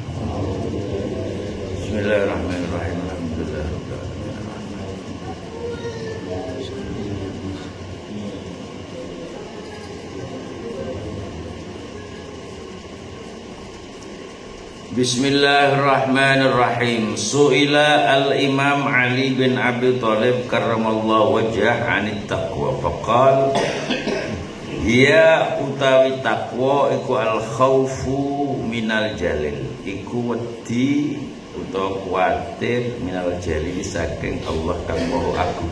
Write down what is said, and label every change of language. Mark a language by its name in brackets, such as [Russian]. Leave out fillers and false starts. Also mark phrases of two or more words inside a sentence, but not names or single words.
[Arabic] بسم الله الرحمن الرحيم الحمد لله رب العالمين. بسم الله الرحمن الرحيم. سئل الإمام علي بن أبي طالب كرم الله وجهه عن التقوى فقال [Javanese] ya utawi taqwa iku [Arabic] الخوف من الجليل [Javanese] iku wedi utawa kuwatir [Arabic] من الجليل [Javanese] saking Allah kang Maha Agung.